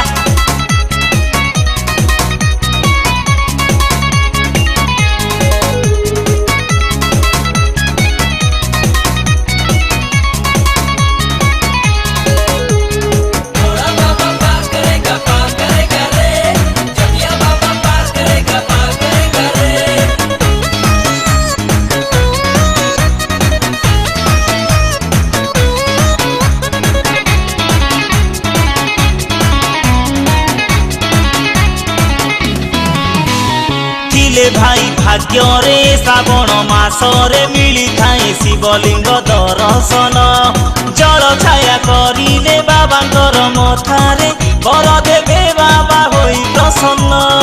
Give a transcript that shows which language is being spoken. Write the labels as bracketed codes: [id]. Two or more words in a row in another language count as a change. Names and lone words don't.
[hi] भोला बाबा पार करेगा रे जटिया बाबा पार करेगा रे। [or] ଥିଲେ ଭାଇ ଭାଗ୍ୟରେ ଶ୍ରାବଣ ମାସରେ ମିଳିଥାଏ ଶିବଲିଙ୍ଗ ଦର୍ଶନ ଜଳ ଛାୟା କରିଲେ ବାବାଙ୍କର ମଥାରେ ବର ଦେବେ ବାବା ହୋଇ ପ୍ରସନ୍ନ।